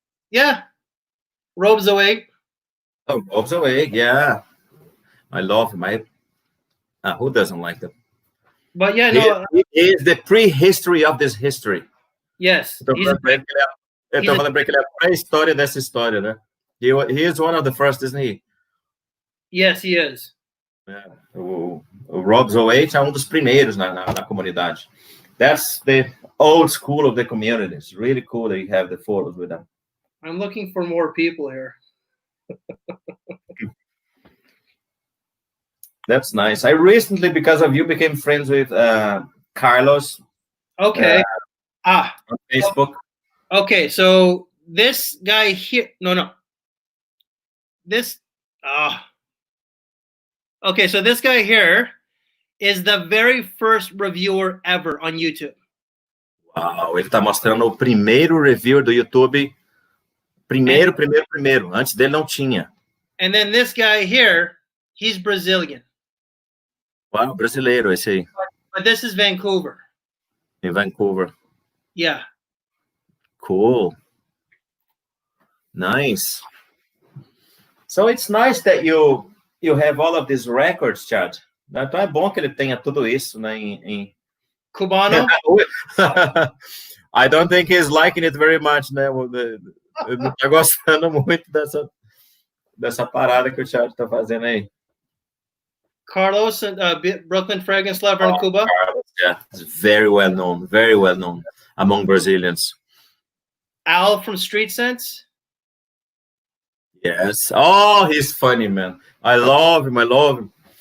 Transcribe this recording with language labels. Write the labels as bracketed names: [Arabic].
[English] Yeah. Robes away. Oh, Robes away, yeah. I love him. Who doesn't like them? But yeah, he is the prehistory of this history. Yes. [Portuguese] Ele tá falando que ele é a pré-história dessa história, né? [English] He is one of the first, isn't he? Yes, he is. Yeah. [Portuguese] O Robes away é dos primeiros na comunidade. [English] That's the old school of the community. It's really cool that you have the photos with them. I'm looking for more people here. That's nice. I recently, because of you, became friends with Carlos. Okay. On Facebook. Okay, so this guy here. No. This. Okay, so this guy here is the very first reviewer ever on YouTube. [Portuguese] Uau, ele tá mostrando o primeiro reviewer do YouTube. Primeiro. Antes dele não tinha. [English] And then this guy here, he's Brazilian. [Portuguese] Uau, brasileiro esse aí. [English] But this is Vancouver. [Portuguese] Em Vancouver. [English] Yeah. Cool. Nice. So it's nice that you have all of these records, Chad. [Portuguese] Então é bom que ele tenha tudo isso, né, em... Cubano? [English] I don't think he's liking it very much, [Portuguese] né? Ele não tá gostando muito dessa parada que o Chad tá fazendo aí. [English] Carlos, Brooklyn Fragrance Lover in Cuba. Carlos, yeah, it's very well known among Brazilians. Al from Street Sense. Yes. Oh, he's funny, man. I love him. I love him.